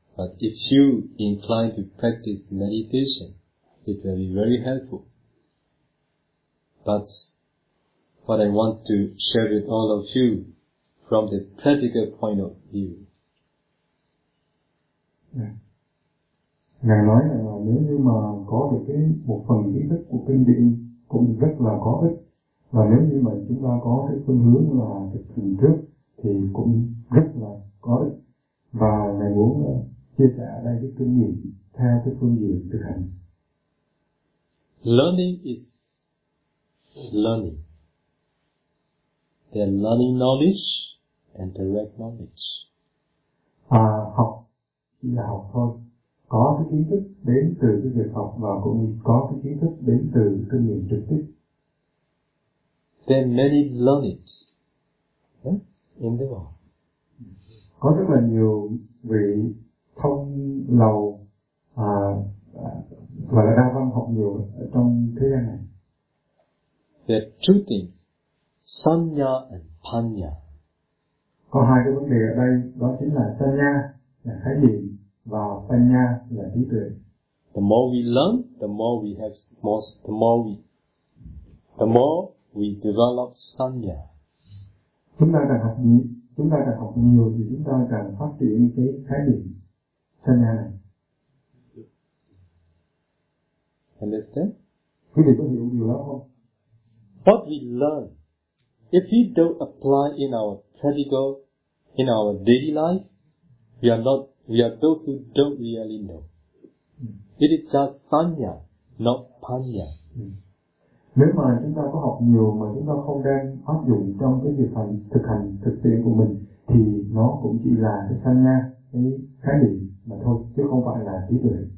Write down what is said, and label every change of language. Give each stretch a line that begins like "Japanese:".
English: But if you incline to practice meditation, it will be very helpful. But what I want to share with all of you from the practical point of view.
Vietnamese: Ngài nói là nếu như mà có được cái một phần kiến thức của kinh điển cũng rất là có ích, và nếu như mà chúng ta có cái phương hướng là thực hành trước thì cũng rất là có ích. Và ngài muốn chia sẻ ở đây cái kinh nghiệm theo cái phương diện thực hành.
English: Learning is learning. Then learning knowledge and direct knowledge.
Vietnamese: À, học chỉ là học thôi. Có cái kiến thức đến từ cái việc học và cũng có cái kiến thức đến từ kinh nghiệm trực tiếp.
English: Then many learnings in the world.
Vietnamese: Có rất là nhiều vị thông lầu và là đa văn học nhiều ở trong thế gian này.
English: There are two things, sanya and panya.
Vietnamese: Có hai cái vấn đề ở đây, đó chính là sanya là khái niệm và panya là trí tuệ.
English: The more we learn, the more we have more, the more we develop sanya.
Vietnamese: Chúng ta càng học nhiều thì chúng ta càng phát triển cái khái niệm sanya này.
English: Understand?
Vietnamese: Quý vị có hiểu điều đó không?
English: What we learn, if we don't apply in our practical, in our daily life, we are those who don't really know. It is just sanya, not panya.
Vietnamese: Nếu mà chúng ta có học nhiều mà chúng ta không đang áp dụng trong cái việc thực hành thực tế của mình thì nó cũng chỉ là cái sanya, cái khái niệm mà thôi, chứ không phải là trí tuệ.